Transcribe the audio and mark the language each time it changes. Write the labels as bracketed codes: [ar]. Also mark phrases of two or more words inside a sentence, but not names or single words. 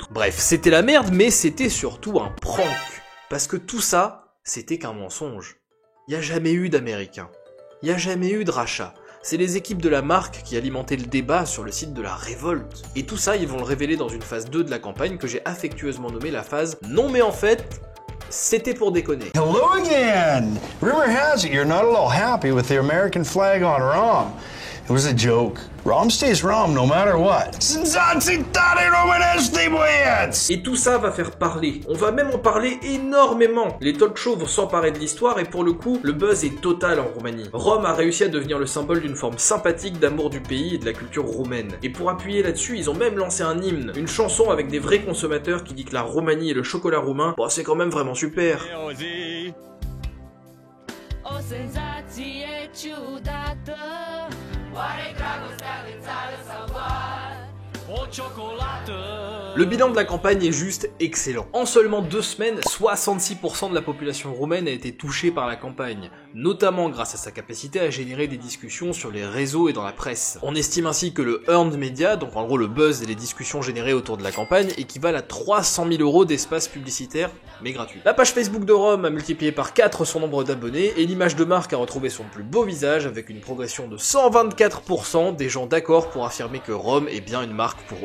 [fr] Bref, c'était la merde, mais c'était surtout un prank. Parce que tout ça, c'était qu'un mensonge. Y a jamais eu d'Américains. Y a jamais eu de rachat. C'est les équipes de la marque qui alimentaient le débat sur le site de la révolte. Et tout ça, ils vont le révéler dans une phase 2 de la campagne que j'ai affectueusement nommée la phase « Non mais en fait, c'était pour déconner. [en] Hello again! Rumor has it you're not at all happy with the American flag on Rom. It was a joke. Rom stays Rom no matter what. [fr] Et tout ça va faire parler. On va même en parler énormément. Les [en] talk shows [fr] vont s'emparer de l'histoire et pour le coup, le buzz est total en Roumanie. Rome a réussi à devenir le symbole d'une forme sympathique d'amour du pays et de la culture roumaine. Et pour appuyer là-dessus, ils ont même lancé un hymne, une chanson avec des vrais consommateurs qui dit que la Roumanie et le chocolat roumain, bon, c'est quand même vraiment super. [ro] O senzație ciudată, oare dragostea îți are salvat? O ciocolată. [fr] Le bilan de la campagne est juste excellent. En seulement 2 semaines, 66% de la population roumaine a été touchée par la campagne, notamment grâce à sa capacité à générer des discussions sur les réseaux et dans la presse. On estime ainsi que le [en] earned media, [fr] donc en gros le buzz et les discussions générées autour de la campagne, équivalent à 300 000 € d'espace publicitaire, mais gratuit. La page Facebook de Rome a multiplié par 4 son nombre d'abonnés, et l'image de marque a retrouvé son plus beau visage avec une progression de 124% des gens d'accord pour affirmer que Rome est bien une marque pour eux.